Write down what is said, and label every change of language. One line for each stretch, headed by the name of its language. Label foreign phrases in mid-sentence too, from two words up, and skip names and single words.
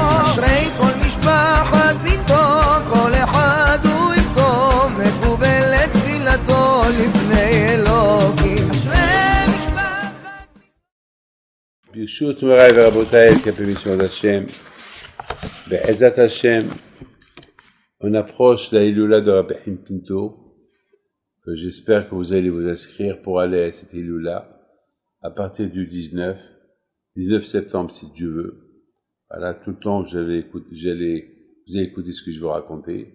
Hebrew: אשרי כל משפחת ביתו כל אחד הוא איתו מקובלת תפילתו לפני אלוקים אשרי משפחת ברשות מוריי ורבותיי, כפרמיssione d'Hachem, בעזרת השם,
French: on approche la Iloula de Rabbi Chaim Pinto. J'espère que vous allez vous inscrire pour aller à cette Iloula à partir du 19 septembre si Dieu veut. Voilà, tout le temps vous allez écouter ce que je vais vous raconter.